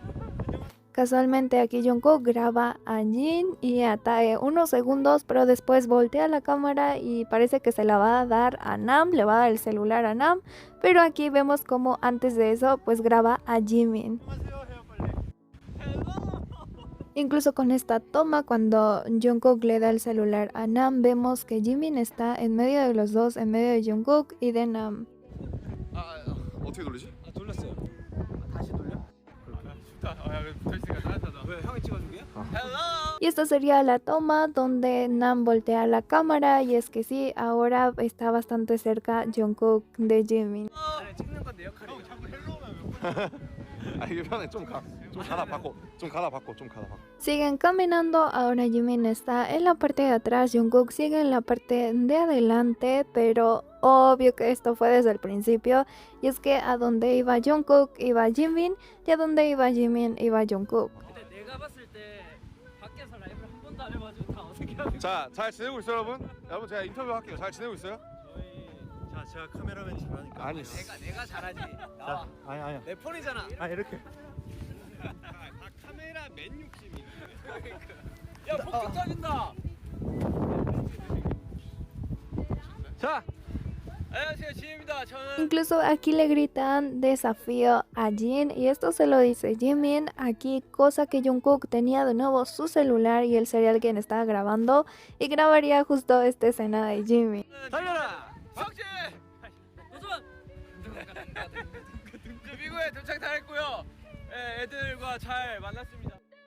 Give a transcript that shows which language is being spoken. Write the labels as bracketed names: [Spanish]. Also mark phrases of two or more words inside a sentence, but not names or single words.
[Spanish] Casualmente aquí Jungkook graba a Jin y a Tae unos segundos, pero después voltea la cámara y parece que se la va a dar a Nam, le va a dar el celular a Nam, pero aquí vemos como antes de eso pues graba a Jimin. Incluso con esta toma, cuando Jungkook le da el celular a Nam, vemos que Jimin está en medio de los dos, en medio de Jungkook y de Nam. [Korean] 어떻게 돌리지? 돌렸어요. 다시 돌려? 왜 형이 찍어줄게요? [Spanish] Y esta sería la toma donde Nam voltea la cámara y es que sí, ahora está bastante cerca Jungkook de Jimin. [Korean] 찍는 건데 역할이. 아 이게 편해. 좀 가다 바꿔. 좀 가다 바꿔. [Spanish] Siguen caminando, ahora Jimin está en la parte de atrás, Jungkook sigue en la parte de adelante, pero obvio que esto fue desde el principio, y es que a donde iba Jungkook iba Jimin, y a donde iba Jimin iba Jungkook. [Korean] 내가 봤을 때 밖에서 라이브를 한 번도 안 해가지고 다 어색해하고 자, 잘 지내고 있어요, 여러분? 여러분 제가 인터뷰 할게요. 잘 지내고 있어요? 자, 제가 카메라맨 잘하니까. 아니. 내가 잘하지. 자, 아니야. 내 폰이잖아. 아, 이렇게. 카메라맨 욕심이. 야 폭죽 터진다. 자, 안녕하세요 지입니다. 저는 [Spanish] Incluso aquí le gritan desafío a Jin y esto se lo dice Jimin aquí, cosa que Jungkook tenía de nuevo su celular y él sería el quien estaba grabando y grabaría justo esta escena de Jimin. [Korean] 달려라. 석진. 도전. 미국에 도착 다 했고요. 예, 애들과 잘 만났습니다.